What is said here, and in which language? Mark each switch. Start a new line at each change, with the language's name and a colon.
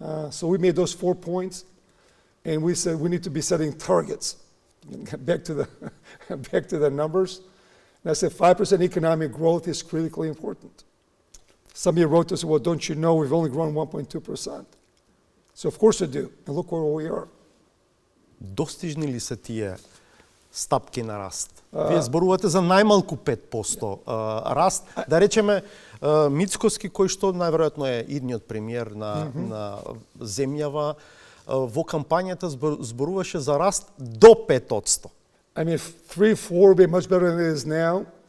English: So we made those 4 points, and we said we need to be setting targets. Back to the numbers. And I said 5% economic growth is critically important. Some of you wrote this, well, don't you know we've only grown 1.2%? So of course we do, and look where we are.
Macedonian: Достижни ли се тие стапки на раст? Вие зборувате за најмалку 5% раст. Да речеме, Мицкоски, кој што најверојатно е идниот премиер на земјава, во кампањата зборуваше за раст до 5%.
English: I mean, 3-4 would be much better than it is now.